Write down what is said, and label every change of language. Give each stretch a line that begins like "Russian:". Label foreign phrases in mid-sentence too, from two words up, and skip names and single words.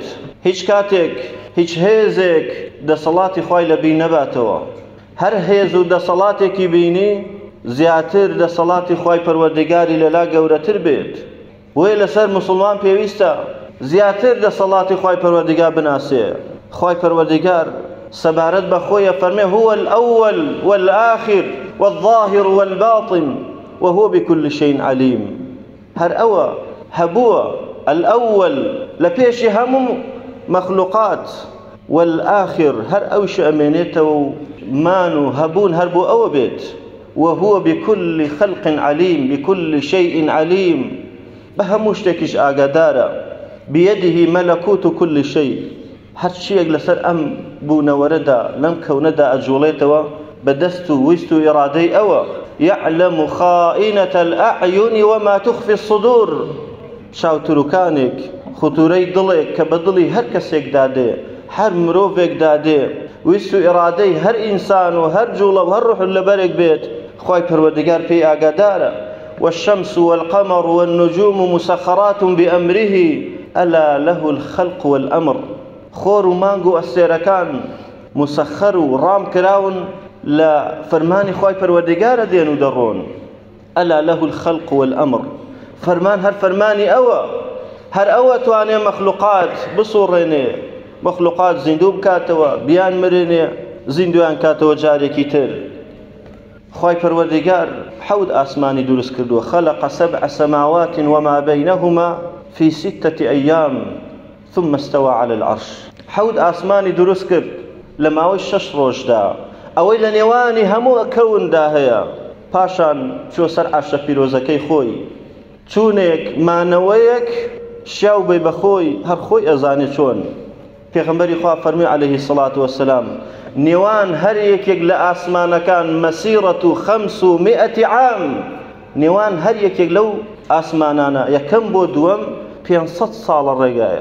Central Kurdish: هیچ کاتێک هیچ هێزێک دەسەڵاتی خوای لە بیر نەباتەوە. هەر هێز و دەسەڵاتێکی بینی زیاتر دەسەڵاتی خوای پەروەردگاری لەلا گەورەتر بێت. وێ لەسەر مسلمان پێویستە زیاتر دەسەڵاتی خوای پەروەردگار بناسێ. خوای پەروەردگار سەبارەت بە خۆیە فەرمێ
Arabic: هو الأول والآخر والظاهر والباطن وهو بكل شيء عليم.
Central Kurdish: هەر ئەوە هەبووە الأول لە پێشی هەموو مەخلوقات، والآخر هەر ئەوش ئەمێنێتەوە و مان و هەبوون هەر بۆ ئەوە بێت.
Arabic: وهو بكل خلق عليم، بكل شيء عليم،
Central Kurdish: بە هەموو شتێکیش ئاگادارە.
Arabic: بيده ملكوت كل شيء،
Central Kurdish: هەر شتێک لەسەر ئەم بوونەوەرەدا لەم کەونەدا ئەجوڵێتەوە بەدەست و ویست و ئیرادەی ئەوە.
Arabic: يعلم خائنة الأعين وما تخفي الصدور.
Central Kurdish: چاوتروکانێک خوتورەی دڵێک کە بە دڵی هەر کەسێک دادێ، هەر مرۆڤێک دادێ، ویست و ئیرادەی هەر ئینسان و هەر جوڵە و هەر ڕوح لەبەرێک بێت، خوای پەروەردگار پێی ئاگادارە.
Arabic: والشمس والقمر والنجوم مسخرات بأمره ألا له الخلق والأمر.
Central Kurdish: خۆر و مانگ و ئەستێرەکان مسەخەر و ڕام کراون لە فەرمانی خوای پەروەردگارە دێن و دەڕۆن.
Arabic: ألا له الخلق والأمر.
Central Kurdish: فەرمان هەر فەرمانی ئەوە، هەر ئەوە توانێ مەخلوقات بسوڕێنێ، مەخلوقات زیندوو بکاتەوە، بیان مرێنێ، زیندویان کاتەوە جارێکی تر. خوای پەروەردگار حەوت ئاسمانی دروست کردووە.
Arabic: خەلق سەبع سەماوات وما بەینەهما في 6 أيام ثم استوى على العرش.
Central Kurdish: حەوت ئاسمانی دروست کرد لە ماوەی 6 ڕۆژدا. ئەوەی لە نێوانی هەموو کەوندا هەیە. پاشان چوە سەر عەرشە پیرۆزەکەی خۆی. چوونێک مانەوەیەک شیاو بێ بەخۆی هەر خۆی ئەزانێ چۆن. پێغەمبەری خوا فەرمووی
Arabic: عەلەیهی سەڵات وەسەلام
Central Kurdish: نێوان هەر یەکێک لە ئاسمانەکان
Arabic: مەسیرەت 500 عام،
Central Kurdish: نێوان هەر یەکێک لەو ئاسمانانە یەکەم بۆ دووەم 500 ساڵە ڕێگایە.